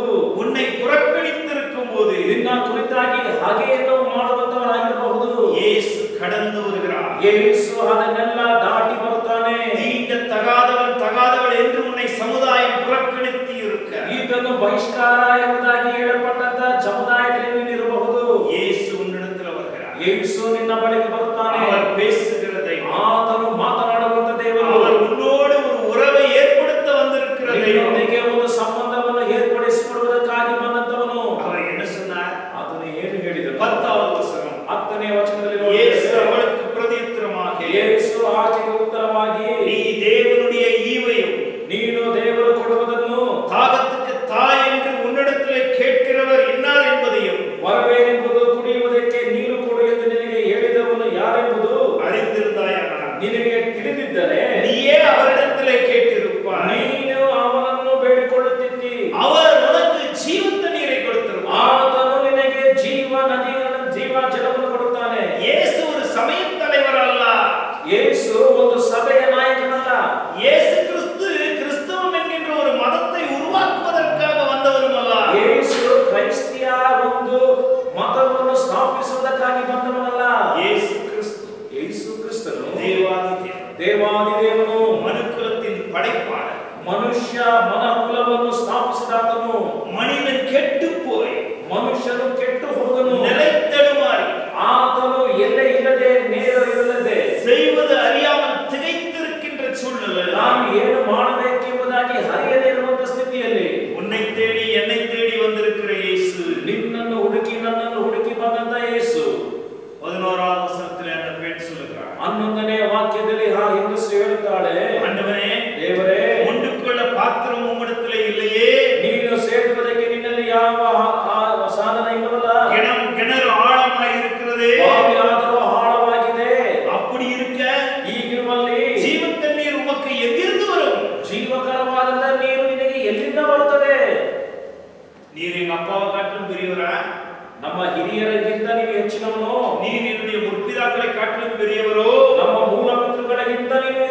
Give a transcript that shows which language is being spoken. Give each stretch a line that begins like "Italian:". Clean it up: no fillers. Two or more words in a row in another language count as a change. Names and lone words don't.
Tamil: உன்னை புறக்கணித்திருக்கும் போது,
Kannada: ನಿನ್ನ ಕುರಿತಾಗಿ ಹಾಗೆಯನ್ನು ಮಾಡುವಂತವರಾಗಿರಬಹುದು.
Tamil: இயேசு கடந்து வருகிறார்.
Kannada: ಯೇಸು ಅದನ್ನೆಲ್ಲ ದಾಟಿ ಬರುತ್ತಾನೆ.
Tamil: தீண்ட தகாதவள் என்று உன்னை சமுதாயம் புறக்கணித்து இருக்க,
Kannada: ಇದನ್ನು ಬಹಿಷ್ಕಾರ ಎಂಬುದಾಗಿ ಹೇಳಲ್ಪಟ್ಟಂತ ಸಮುದಾಯದಲ್ಲಿ ನೀನಿರಬಹುದು.
Tamil: இயேசு உன்னிடத்தில் வருகிறார்.
Kannada: ಯೇಸು ನಿನ್ನ ಬಳಿಗೆ ಬರುತ್ತಾನೆ.
Tamil: அவர் பேசுகிறதை,
Kannada: ಆತನು ಮಾತನಾಡುವಂತ ದೇವರು.
Tamil: அவர் உன்னோடு ஒரு உறவை ஏற்படுத்த வந்திருக்கிற தெய்வம்.
Kannada: ನಿನ್ನೊಂದಿಗೆ ಒಂದು ಸಂಬಂಧವನ್ನು ಏರ್ಪಡಿಸಿಕೊಡುವುದಕ್ಕಾಗಿ ಬಂದಂತವನು.
Tamil: அவர் என்ன சொன்னார்?
Kannada: ಆತನು ಏನು ಹೇಳಿದನು?
Tamil: 10வது வசனம்.
Kannada: 10ನೇ ವಚನದಲ್ಲಿ
Tamil: இயேசு அவளுக்கு பிரதியுத்தரமாக,
Kannada: ಯೇಸು ಆಕೆಗೆ ಉತ್ತರವಾಗಿ,
Tamil: நீ தேவனுடைய ஈவையும்
Kannada: ನೀನು ದೇವರು ಕೊಡುವುದನ್ನು
Tamil: தாகத்துக்கு தாய் என்று உன்னிடத்திலே கேட்கிறவர் இன்னார் என்பதையும்
Kannada: ವರವೇನೆಂಬುದು ಕುಡಿಯುವುದಕ್ಕೆ ನೀರು ಕೊಡು ಎಂದು ನಿನಗೆ ಹೇಳಿದವನು ಯಾರೆಂಬುದು
Tamil: அறிந்திருந்தாயானால்
Kannada: ನಿನಗೆ ತಿಳಿದಿದ್ದರೆ
Tamil: நீயே அவரிடத்திலே கேட்டிருப்பாய்.
Kannada: ನೀನು ಅವನನ್ನು ಬೇಡಿಕೊಳ್ಳುತ್ತಿದ್ದಿ.
Tamil: அவர் உனக்கு ஜீவ தண்ணீரை கொடுத்திருப்பார்.
Kannada: ಆತನು ನಿನಗೆ ಜೀವ ನದಿಗಳನ್ನು ಜೀವ ಜಲವನ್ನು ಕೊಡುತ್ತಾನೆ.
Tamil: இயேசு ஒரு சமய தலைவர் அல்ல.
Kannada: ಯೇಸು ಒಂದು ಸಭೆಯ ನಾಯಕನಲ್ಲ.
Tamil: இயேசு கிறிஸ்தவம் என்கின்ற ஒரு மதத்தை உருவாக்குவதற்காக வந்தவரும் அல்ல.
Kannada: ಯೇಸು ಕ್ರೈಸ್ತಿಯ ಒಂದು ಮತವನ್ನು ಸ್ಥಾಪಿಸುವುದಕ್ಕಾಗಿ ಬಂದವನಲ್ಲ. ಯೇಸು ಕ್ರಿಸ್ತನು ದೇವಾದಿದೇವನು,
Tamil: மனுக்குலத்தின் படைப்பாளர்,
Kannada: ಮನುಷ್ಯ ಮನಕುಲವನ್ನು ಸ್ಥಾಪಿಸಿದಾತನು.
Tamil: மனிதன் கெட்டு போய்
Kannada: ಮನುಷ್ಯನು ಕೆಟ್ಟು ಹೋದನು.
Tamil: நிலைத்தடுமாறி
Kannada: ಆತನು ಎಲ್ಲೇ ಇಲ್ಲದೆ ನೇರ ಇಲ್ಲದೆ
Tamil: செய்வது அறியாமல் திகைத்திருக்கின்ற சூழ்நிலை.
Kannada: ನಾನು ಏನು ಮಾಡಬೇಕೆಂಬುದಾಗಿ ಹರಿಯದೇ ಇರುವಂತ ಸ್ಥಿತಿಯಲ್ಲಿ
Tamil: உன்னை தேடி என்னை தேடி வந்திருக்கிற இயேசு,
Kannada: ನಿನ್ನನ್ನು ಹುಡುಕಿ ನನ್ನನ್ನು ಹುಡುಕಿ ಬಂದಂತ ಯೇಸು.
Tamil: 11வது வசனத்திலே அந்த பெண் சொல்லுகிறார்.
Kannada: 11ನೇ ವಾಕ್ಯದಲ್ಲಿ ಆ ಹೆಂಗಸು ಹೇಳುತ್ತಾಳೆ,
Tamil: ஆண்டவரே,
Kannada: ದೇವರೇ,
Tamil: உண்டுக்குள்ள பாத்திரம் உம்மிடத்திலே இல்லையே,
Kannada: ನೀನು ಸೇದುವುದಕ್ಕೆ ನಿನ್ನಲ್ಲಿ ಯಾವ ಸಾಧನ ಇಲ್ಲವಲ್ಲ,
Tamil: கிணறு ஆழமாய் இருக்கிறதே,
Kannada: ಬಾವಿಯಾದರೂ ಆಳವಾಗಿದೆ.
Tamil: அப்படி இருக்க
Kannada: ಈಗಿರುವಲ್ಲಿ
Tamil: ஜீவ தண்ணீர் உமக்கு எங்கிருந்து வரும்?
Kannada: ಜೀವಕರವಾದ ನೀರು ನಿನಗೆ ಎಲ್ಲಿಂದ ಬರುತ್ತದೆ?
Tamil: நீர் எங்க அப்பாவை காட்டிலும் பெரியவரா?
Kannada: ನಮ್ಮ ಹಿರಿಯರಿಗಿಂತ ನೀವು ಹೆಚ್ಚಿನವನು?
Tamil: நீர் என்னுடைய முற்பிதாக்களை காட்டிலும் பெரியவரோ?
Kannada: ನಮ್ಮ ಮೂಲ ಪಿತೃಗಳಿಗಿಂತ